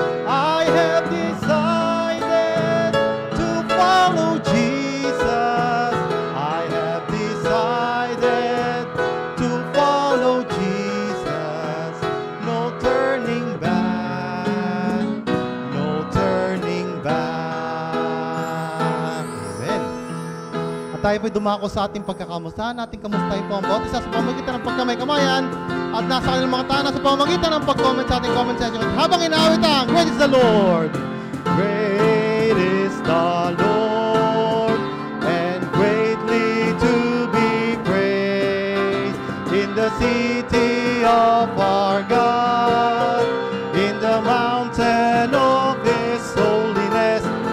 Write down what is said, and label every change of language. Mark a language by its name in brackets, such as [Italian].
[English] I have decided to follow Jesus. I have decided to follow Jesus. No turning back, no turning back. Amen. [Filipino] At tayo po'y dumako sa ating pagkakamustahan. Ating kamustahin po ang bawat isa sa pamamagitan ng pagkamay-kamayan at nasa kanilang mga tahanan sa pamamagitan ng pag-comment sa ating comment section. At habang inaawit ang [English] Great is the Lord, great is the Lord, and greatly to be praised in the city of our God, in the mountain of His holiness.